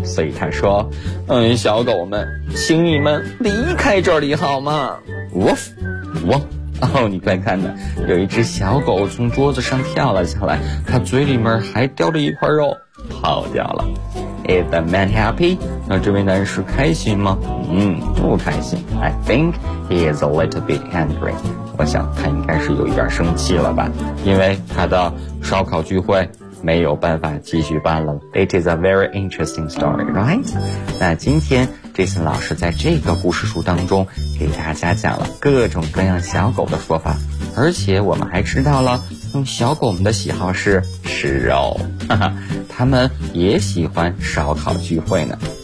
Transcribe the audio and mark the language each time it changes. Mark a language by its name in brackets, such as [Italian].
[Chinese] 所以他说，小狗们，请你们离开这里好吗 ？Woof, woof. 哦，你快看呢，有一只小狗从桌子上跳了下来，它嘴里面还叼着一块肉，跑掉了。 [English] Is the man happy? [Chinese] 那这位男士开心吗？不开心。 [English] I think he is a little bit angry. [Chinese] 我想他应该是有一点生气了吧，因为他的烧烤聚会没有办法继续办了。 [English] It is a very interesting story, right? [Chinese] 那今天Jason 老师在这个故事书当中给大家讲了各种各样小狗的说法，而且我们还知道了，小狗们的喜好是吃肉，哈哈，他们也喜欢烧烤聚会呢。